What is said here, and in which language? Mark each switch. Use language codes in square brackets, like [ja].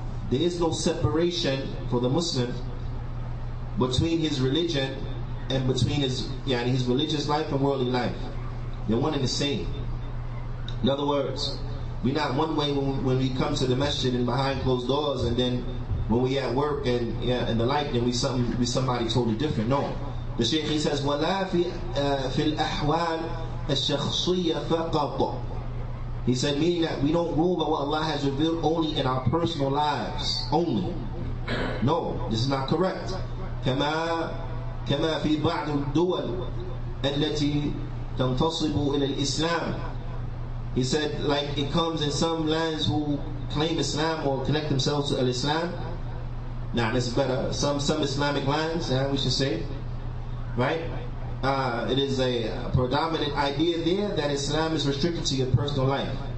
[en] There is no separation for the Muslim between his religion and between his religious life and worldly life. They're one and the same. In other words, we're not one way when we come to the masjid and behind closed doors, and then when we at work and the like, then we somebody totally different. No. The Shaykh, he says, [ar] وَلَا فِي الْأَحْوَالِ الشَّخْصِيَّةِ فَقَطَ. [en] He said, meaning that we don't rule by what Allah has revealed only in our personal lives only. No, this is not correct. [ar] كما في بعض الدول التي تنتصب إلى الإسلام. [en] He said, like it comes in some lands who claim Islam or connect themselves to Islam. Now, this is better. Some Islamic lands, we should say, right? It is a predominant idea there that Islam is restricted to your personal life.